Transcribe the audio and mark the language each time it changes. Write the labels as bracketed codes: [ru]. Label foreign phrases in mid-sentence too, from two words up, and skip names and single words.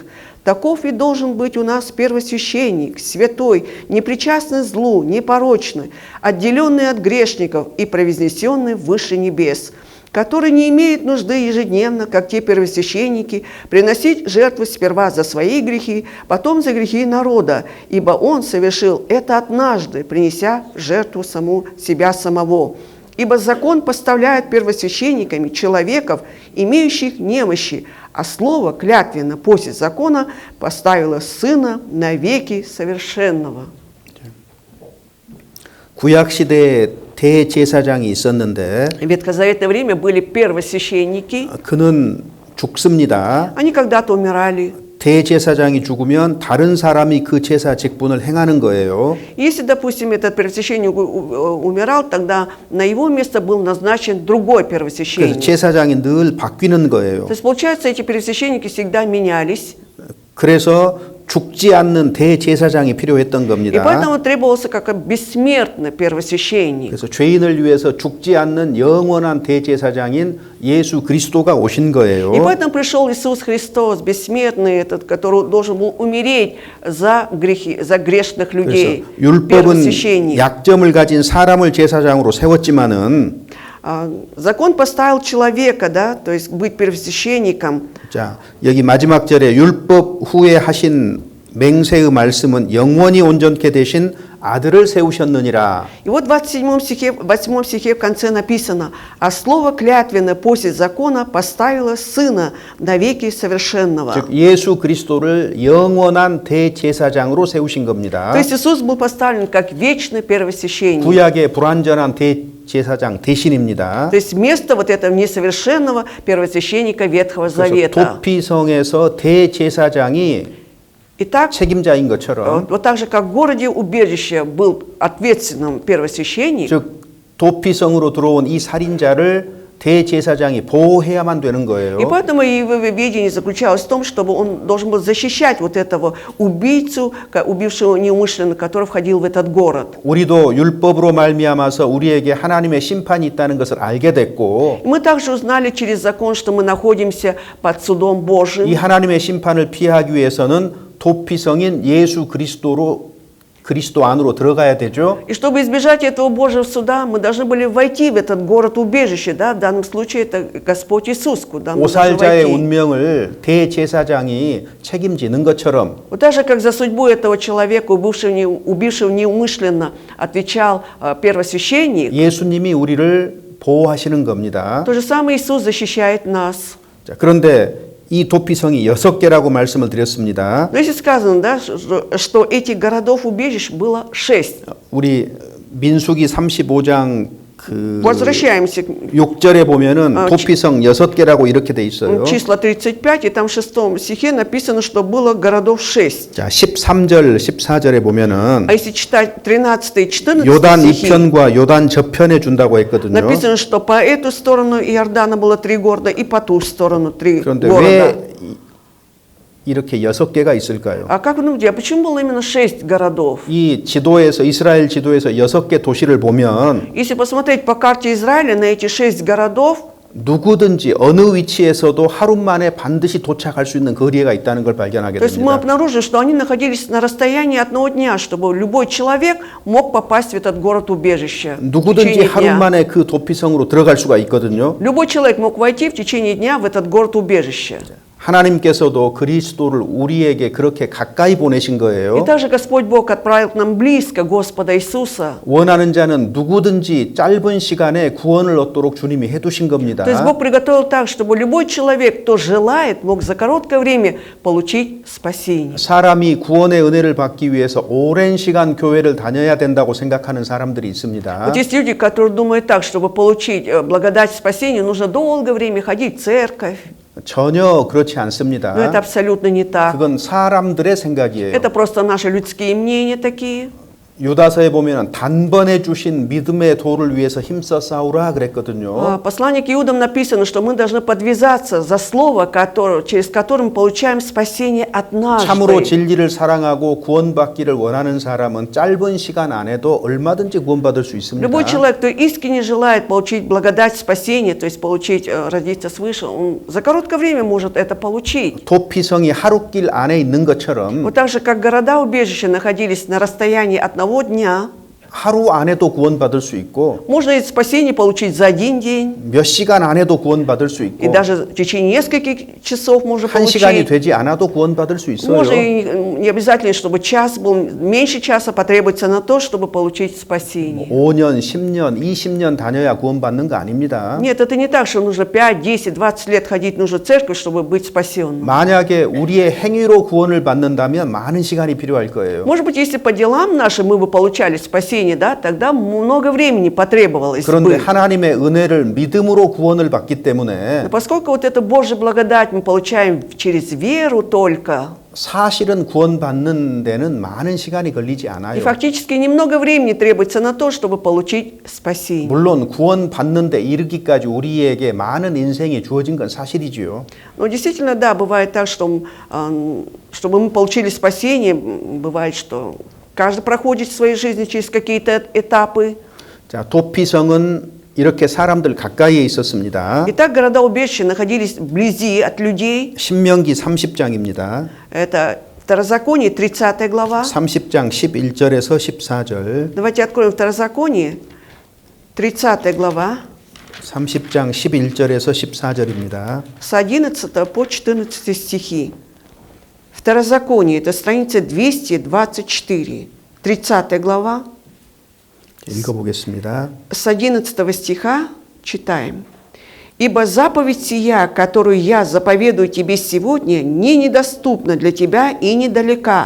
[ru] Таков и должен быть у нас первосвященник, святой, непричастный злу, непорочный, отделенный от грешников и провознесенный выше небес, который не имеет нужды ежедневно, как те первосвященники, приносить жертву сперва за свои грехи, потом за грехи народа, ибо он совершил это однажды, принеся в жертву себя самого. Ибо закон поставляет первосвященниками человеков, имеющих немощи, а слово клятвенно после закона поставило Сына навеки совершенного». [ko] 구약 시대에 대제사장이 있었는데 [ru] В ветхозаветное время были первосвященники, [ko] 그는 죽습니다. [ru] они когда-то умирали. [ko] 대제사장이 죽으면 다른 사람이 그 제사 직분을 행하는 거예요. [ru] Если, допустим, этот первосвященник умирал, тогда на его место был назначен другой [ko] 그래서 [ru] первосвященник. [ko] 제사장이 늘 바뀌는 거예요. [ru] То есть, получается, эти первосвященники всегда менялись, [ko] 그래서 죽지 않는 대제사장이 필요했던 [ru] и [ko] 겁니다. [ru] поэтому требовался как бессмертный первосвященник. [ko] 그래서 죄인을 위해서 죽지 않는 영원한 대제사장인 예수 그리스도가 오신 거예요. [ru] И поэтому пришел Иисус Христос, бессмертный этот, который должен был умереть за грехи, за грешных людей. [ko] 그래서 율법은 [ru] Первосвященник. [ko] 약점을 가진 사람을 제사장으로 세웠지만은 [ru] Закон поставил человека, да, то есть быть первосвященником. [ko] 자, 여기 마지막 절에 율법 후에 하신 맹세의 말씀은 영원히 온전케 되신 아들을 세우셨느니라. [ru] И вот в 8 стихе в конце написано: «А слово клятвенно после закона поставило Сына навеки совершенного». [ko] 즉 예수 그리스도를 영원한 대제사장으로 세우신 겁니다. [ru] То есть Иисус был поставлен как вечный первосвященник. [ko] 구약의 불완전한 대제사장 대신입니다. [ru] То есть вместо вот этого несовершенного первосвященника Ветхого [ko] 그래서 [ru] Завета. [ko] 도피성에서 대제사장이 [ru] Итак, [ko] 책임자인 것처럼 [ru] вот так же, как в городе убежище был ответственным первосвященник, [ko] 즉 도피성으로 들어온 이 살인자를 대제사장이 보호해야만 되는 거예요. [ru] и поэтому его видение заключалось в том, чтобы он должен был защищать вот этого убийцу, убившего неумышленно, который входил в этот город. [ko] 우리도 율법으로 말미암아서 우리에게 하나님의 심판이 있다는 것을 알게 됐고 [ru] Мы также узнали через закон, что мы находимся под судом [ko] 이 [ru] Божьим. [ko] 하나님의 심판을 피하기 위해서는 도피성인 예수 그리스도 안으로 들어가야 되죠. [ru] И чтобы избежать этого Божьего суда, мы должны были войти в этот город-убежище, да, в данном случае это Господь Иисус, куда мы должны [ko] 오살자의 [ru] войти. [ko] 운명을 대제사장이 책임지는 것처럼 [ru] Вот так же, как за судьбу этого человека, убившего неумышленно, отвечал первосвященник, [ko] 예수님이 우리를 보호하시는 겁니다. [ru] То же самое Иисус защищает нас. [ko] 자, 그런데 이 도피성이 6개라고 말씀을 드렸습니다. [ru] Но если сказано, да, что этих городов-убежищ было 6. [ko] 우리 민수기 35장 그 [ru] Возвращаемся к [ko] 6절에 보면은 도피성 6개라고 이렇게 돼 있어요. [ru] числа 35, и там в 6 стихе написано, что было городов 6. [ko] 자, 13절, 14절에 보면은 [ru] А если читать 13 и 14 [ko] 요단 [ru] стихи, [ko] 이편과 요단 저편에 준다고 했거든요. [ru] написано, что по эту сторону Иордана было 3 города, и по ту сторону 3 [ko] 그런데 [ru] города. [ko] 왜 이렇게 6개가 있을까요? [ru] А как вы думаете, а почему было именно 6 городов? [ko] 이 지도에서 이스라엘 지도에서 6개 도시를 보면 [ru] Если посмотреть по карте Израиля на эти 6 городов, [ko] 누구든지 어느 위치에서도 하루 만에 반드시 도착할 수 있는 거리가 있다는 걸 발견하게 [ru] то есть мы [ko] 됩니다. [ru] обнаружим, что они находились на расстоянии одного дня, чтобы любой человек мог попасть в этот город-убежище в [ko] 누구든지 [ru] течение [ko] 하루 [ru] дня. [ko] 만에 그 도피성으로 들어갈 수가 있거든요. [ru] Любой человек мог войти в течение дня в этот город-убежище. [ko] 하나님께서도 그리스도를 우리에게 그렇게 가까이 보내신 [ru] И [ko] 거예요. [ru] также Господь Бог отправил к нам близко Господа Иисуса. [ko] 원하는 자는 누구든지 짧은 시간에 구원을 얻도록 주님이 해두신 겁니다. [ru] То есть Бог приготовил так, чтобы любой человек, кто желает, мог за короткое время получить спасение. [ko] 사람이 구원의 은혜를 받기 위해서 오랜 시간 교회를 다녀야 된다고 생각하는 사람들이 있습니다. [ru] Вот есть люди, которые думают так, чтобы получить благодать спасения, нужно долгое время ходить в церковь. [ko] 전혀 그렇지 [ru] Но [ko] 않습니다. [ru] это абсолютно не так. [ko] 그건 사람들의 생각이에요. [ru] Это просто наши людские мнения такие. [ko] 유다서에 보면 단번에 주신 믿음의 도를 위해서 힘써 싸우라 그랬거든요. [ru] Послание к Иудам написано, что мы должны подвязаться за слово, через которое мы получаем спасение [ko] 참으로 [ru] однажды. [ko] 진리를 사랑하고 구원받기를 원하는 사람은 짧은 시간 안에도 얼마든지 구원받을 수 있습니다. [ru] Любой человек, кто искренне желает получить благодать спасения, то есть получить, родиться свыше, он за короткое время может это получить. [ko] 도피성이 하룻길 안에 있는 것처럼 [ru] Вот так же, как города-убежища находились на расстоянии одного дня, [ko] 하루 안에도 구원받을 수 있고 [ru] можно это спасение получить за один день, [ko] 몇 시간 안에도 구원받을 수 [ru] и [ko] 있고 [ru] даже в течение нескольких часов можно [ko] 한 시간이 [ru] получить. [ko] 되지 않아도 구원받을 수 [ru] Можно [ko] 있어요. [ru] и не обязательно, чтобы час был, меньше часа потребуется на то, чтобы получить спасение. [ko] 5년, 10년, 20년 다녀야 구원받는 거 아닙니다. [ru] Нет, это не так, что нужно 5, 10, 20 лет ходить нужно в церковь, чтобы быть спасенным. [ko] 만약에 우리의 행위로 구원을 받는다면 많은 시간이 필요할 거예요. [ru] Может быть, если по делам нашим мы бы получали спасение, да, тогда много времени потребовалось [ko] 그런데 [ru] бы. [ko] 하나님의 은혜를 믿음으로 구원을 받기 때문에 [ru] Но поскольку вот эту Божью благодать мы получаем через веру только, [ko] 사실은 구원받는 데는 많은 시간이 걸리지 [ru] и [ko] 않아요. [ru] фактически немного времени требуется на то, чтобы получить спасение. [ko] 물론 구원받는 데 이르기까지 우리에게 많은 인생이 주어진 건 사실이지요. [ru] Но действительно, да, бывает так, что чтобы мы получили спасение, бывает, что каждый проходит в своей жизни через какие-то этапы. [ko] 자, 도피성은 이렇게 사람들 가까이에 있었습니다. [ru] Итак, города-убежища находились вблизи от людей. [ko] 신명기 30장입니다. [ru] Это Второзаконие, 30 глава. [ko] 30장 11절에서 14절. [ru] Давайте откроем Второзаконие, 30 глава, [ko] 30장 11절에서 14절입니다. [ru] с 11 по 14 стихи. Второзаконие, это страница 224, 30 глава, [ko] 읽어보겠습니다. [ru] с 11 стиха читаем. «Ибо заповедь сия, которую я заповедую тебе сегодня, не недоступна для тебя и недалека.